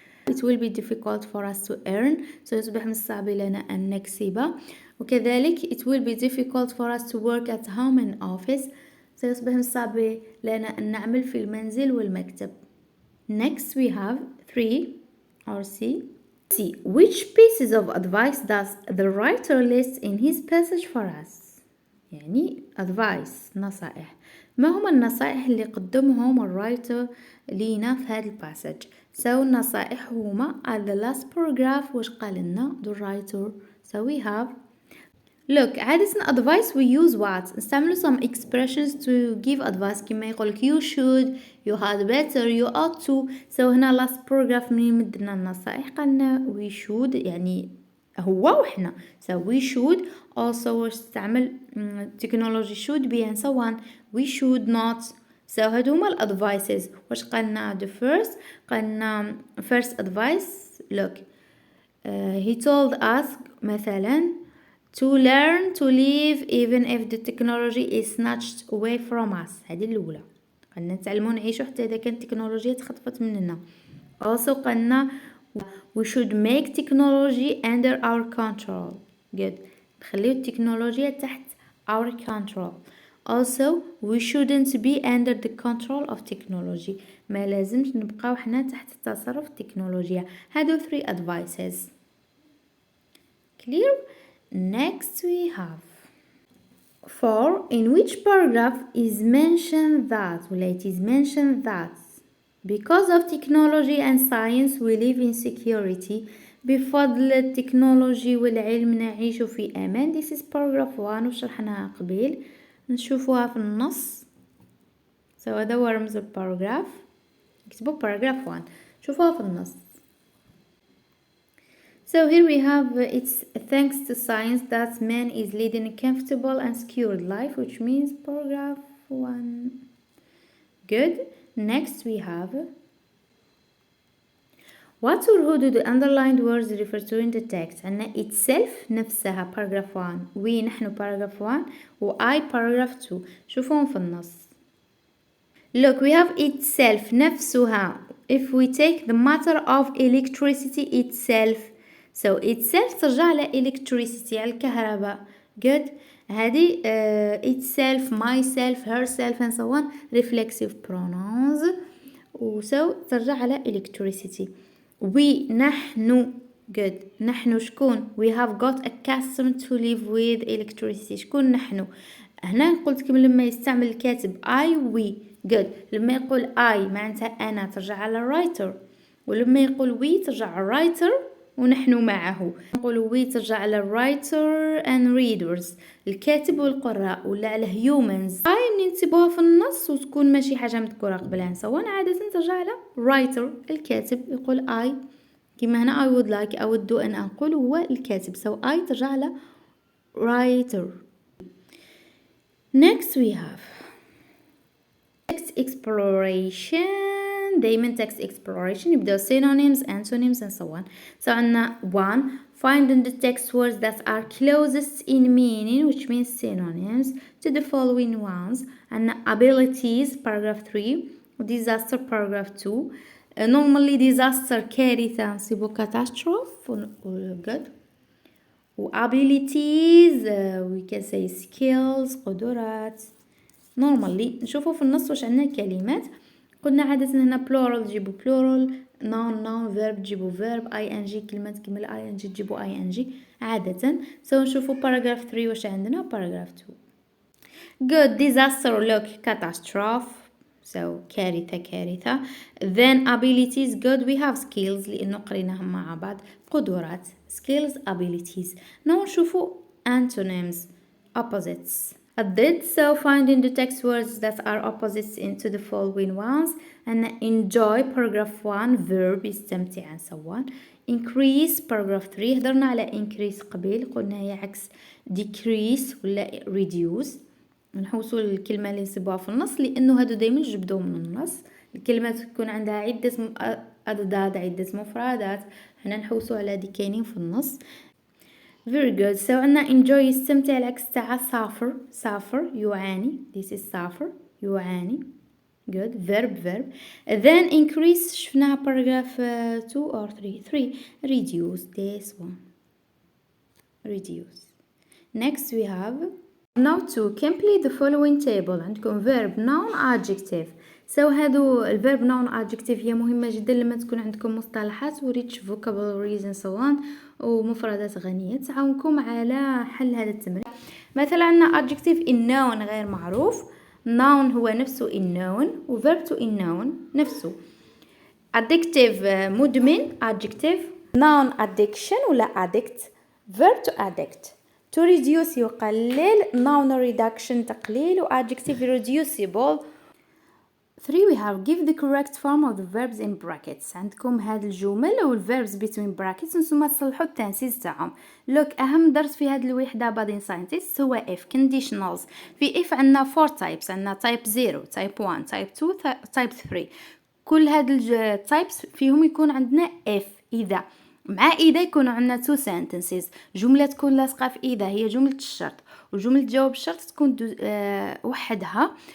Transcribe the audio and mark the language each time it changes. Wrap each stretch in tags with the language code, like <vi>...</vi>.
<en>It will be difficult for us to earn.</en> <ar>سيصبح من الصعب لنا أن نكسب. وكذلك</ar> <en>it will be difficult for us to work at home and office.</en> <ar>سيصبح من الصعب لنا أن نعمل في المنزل والمكتب.</ar> <en>Next we have 3 or C. C. Which pieces of advice does the writer list in his passage for us؟</en> <ar>يعني</ar> <en>advice</en> <ar>نصائح. ما هما النصائح اللي قدمهم الرايتر لينا في هذا الباسج؟ So النصائح هما at the last paragraph. واش قال لنا</ar> <en>the writer؟ So we have look. عادة advice we use what؟</en> <ar>نستعملوا</ar> <en>some expressions to give advice</en> <ar>كما يقولك</ar> <en>you should, you had better, you ought to.</en> <ar>So هنا last paragraph من يمدنا النصائح قالنا</ar> <en>we should</en> <ar>يعني هو وحنا.</ar> <en>So we should also</en> <ar>واش تستعمل</ar> <en>technology should be and so on. We should not.</en> <ar>So هادو هما advices. واش قالنا</ar> <en>the first؟</en> <ar>قالنا</ar> <en>first advice look he told us</en> <ar>مثلا</ar> <en>to learn to live even if the technology is snatched away from us.</en> <ar>هذه الأولى. قلنا نتعلموا نعيشوا حتى إذا كانت التكنولوجيا تخطفت مننا.</ar> <en>Also</en> <ar>قلنا</ar> <en>we should make technology under our control. good.</en> <ar>نخليو التكنولوجيا تحت</ar> <en>our control. Also we shouldn't be under the control of technology.</en> <ar>ما لازمش نبقاو حنا تحت تصرف التكنولوجيا. هادو 3 advices.</ar> <en>clear. Next we have 4. In which paragraph is mentioned that it is mentioned that because of technology and science we live in security.</en> <ar>بفضل التكنولوجيا والعلم نعيش في أمان.</ar> <en>This is paragraph 1</en> <ar>وشرحناها قبل. نشوفوها في النص. So هذا هو رمز الباراجراف. اكتبوا paragraph 1. شوفوها في النص.</ar> <en>So here we have it's thanks to science that man is leading a comfortable and secure life, which means paragraph 1. Good. Next we have what or who do the underlined words refer to in the text.</en> <ar>عندنا</ar> <en>itself</en> <ar>نفسها</ar> <en>paragraph 1 we</en> <ar>نحن</ar> <en>paragraph 1 و I paragraph 2.</en> <ar>شوفوهم في النص.</ar> <en>Look we have itself</en> <ar>نفسها.</ar> <en>If we take the matter of electricity itself.</en> <ar>So itself ترجع على electricity على الكهرباء. good. هذه</ar> <en>itself, myself, herself and so on reflexive pronouns.</en> <ar>so ترجع على electricity.</ar> <en>we نحن. good.</en> <ar>نحن شكون؟</ar> <en>we have got accustomed to live with electricity.</en> <ar>شكون نحن؟ هنا قلت لكم لما يستعمل الكاتب I we.</ar> <en>good.</en> <ar>لما يقول I معناتها أنا ترجع على writer. ولما يقول we ترجع على writer ونحن معه. نقول we ترجع على</ar> <en>writer and readers</en> <ar>الكاتب والقراء ولا على humans. I ننتبهها في النص وتكون ماشي حاجة مذكورة قبلها. سواء عادة ترجع على writer الكاتب يقول I كما هنا</ar> <en>I would like</en> <ar>أود أن أقول هو الكاتب.</ar> <en>so I ترجع على writer. Next we have text exploration.</en> <ar>دايما</ar> <en>text exploration</en> <ar>يبدأ</ar> <en>synonyms, antonyms and so on. so</en> <ar>عندنا</ar> <en>1 find in the text words that are closest in meaning which means synonyms to the following ones.</en> <ar>عندنا</ar> <en>abilities paragraph 3 disaster paragraph 2. normally disaster كارثة</en> <ar>نصيبو</ar> <en>catastrophe good. abilities we can say skills</en> <ar>قدرات. normally نشوفوا في النص واش عندنا الكلمات قلنا عادة هنا plural تجيبوا plural، noun verb تجيبوا verb، ing كلمة كيما ing تجيبوا ing عادة. نشوفوا paragraph 3 واش عندنا.</ar> <en>paragraph 2 good disaster look catastrophe كارثة. then abilities good we have skills</en> <ar>لأنه قريناهم مع بعض.</ar> <en>قدرات skills abilities. نشوفوا antonyms opposites الضد. finding the text words that are opposites into the following ones. and enjoy paragraph 1 verb</en> <ar>يستمتع</ar> <en>and so on.</en> <ar>increase paragraph 3 هضرنا على increase قبل، قلنا هي عكس decrease ولا reduce. نحوسوا الكلمة اللي نصيبوها في النص لأنه هادو دايما جبدوهم من النص. الكلمات تكون عندها عدة أضداد عدة مفردات، حنا نحوسوا على دي كاينين في النص.</ar> <en>very good.</en> <ar>عندنا enjoy يستمتع العكس تاع suffer يعاني.</ar> <en>this is suffer يعاني. good verb. then increase شفناها paragraph 2 or 3 reduce. this one reduce. next we have now to complete the following table.</en> <ar>عندكم verb noun adjective. هادو الverb noun adjective هي مهمة جدا لما تكون عندكم مصطلحات و</ar> <en>rich vocabularies and so on</en> <ar>ومفردات غنية تعاونكم على حل هذا التمرين. مثلا عندنا adjective in noun غير معروف.</ar> <en>noun</en> <ar>هو نفسه</ar> <en>in noun و verb to in noun</en> <ar>نفسه.</ar> <en>adjective</en> <ar>مدمن</ar> <en>adjective. noun addiction ولا addict. verb to addict. to reduce</en> <ar>يقلل.</ar> <en>noun reduction</en> <ar>تقليل</ar> <en>و adjective reducible. 3 we have give the correct form of the verbs in brackets.</en> <ar>عندكم هاد الجمل و</ar> <en>verbs between brackets</en> <ar>نتوما تصلحوا التنسيق تاعهم. look أهم درس في هاد الوحدة بعدين scientists هو if conditionals. في if عندنا 4 types.</ar> <en>عندنا type 0 type 1 type 2 type 3.</en> <ar>كل هاد types فيهم يكون عندنا if إذا. مع إذا يكونوا عندنا 2 sentences. جملة تكون لاصقة في إذا هي جملة الشرط وجملة جواب الشرط تكون وحدها.</ar>